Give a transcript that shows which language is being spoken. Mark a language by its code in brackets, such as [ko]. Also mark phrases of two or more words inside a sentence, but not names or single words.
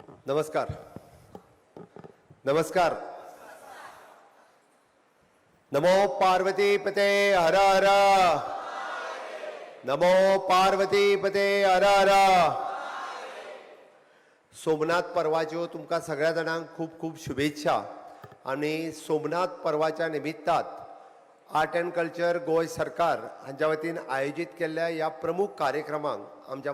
[kok] नमस्कार. नमस्कार. [sa] नमो पार्वती पते हर हर. नमो पार्वती पते हर हर. [kok] सोमनाथ पर्वाच्यो तुमकां सगळ्या जाणांक खूब खूब शुभेच्छा. आणि सोमनाथ पर्वाच्या निमित्तात आर्ट अँड कल्चर गोंय सरकार हांच्या वतीन आयोजीत केल्ल्या ह्या प्रमुख कार्यक्रमांक आमच्या